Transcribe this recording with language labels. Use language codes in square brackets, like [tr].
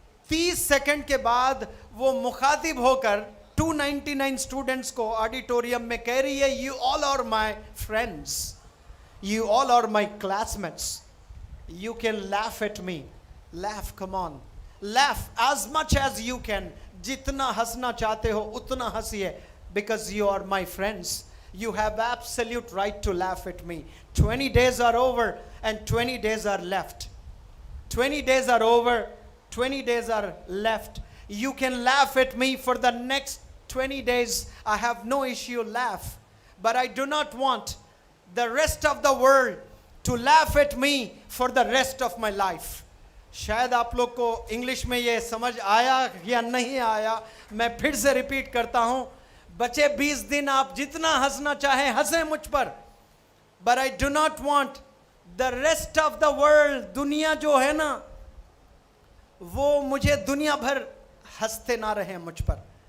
[hi] 30 second के बाद वो मुखातिब होकर 299 स्टूडेंट्स को ऑडिटोरियम में कह रही है, [en] You all are my friends, you all are my classmates, you can laugh at me, laugh, come on, laugh as much as you can. [hi] जितना हंसना चाहते हो उतना हंसिए, [en] because you are my friends. You have absolute right to laugh at me. 20 days are over and 20 days are left. 20 days are over, 20 days are left. You can laugh at me for the next 20 days. I have no issue, laugh. But I do not want the rest of the world to laugh at me for the rest of my life. [hi] शायद आप लोग को English में ये समझ आया या नहीं आया, मैं फिर से रिपीट करता हूँ। बचे 20 दिन आप जितना हंसना चाहे हंसें मुझ पर, [en] but I do not want the rest of the world, [hi] दुनिया जो है ना वो मुझे दुनिया भर हंसते ना रहे मुझ पर.